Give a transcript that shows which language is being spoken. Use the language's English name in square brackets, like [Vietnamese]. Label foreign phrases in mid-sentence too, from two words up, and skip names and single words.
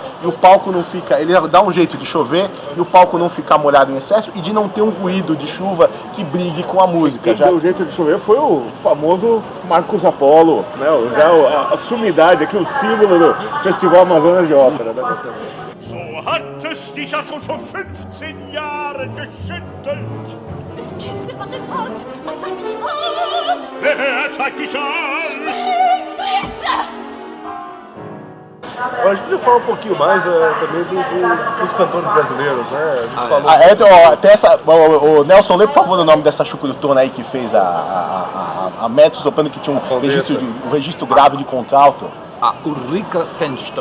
[Portuguese] E o palco não fica... Ele dá um jeito de chover e o palco não ficar molhado em excesso e de não ter um ruído de chuva que brigue com a música. Quem deu o jeito de chover foi o famoso Marcos Apollo, né? Já a sumidade aqui, o símbolo do Festival Amazonas de Ópera. Né? [German] So hat es dich ja schon vor 15 Jahren geschüttelt. Es geht mir an den Hals und zeigt mich an. Wer zeigt dich an? Springfritze! [Portuguese] A gente podia falar um pouquinho mais também dos cantores brasileiros, né? A gente falou... Até o Nelson, lê por favor o nome dessa chucrutona aí que fez a mezzo-soprano, que tinha um registro grave de contralto. A Ulrika Tenston.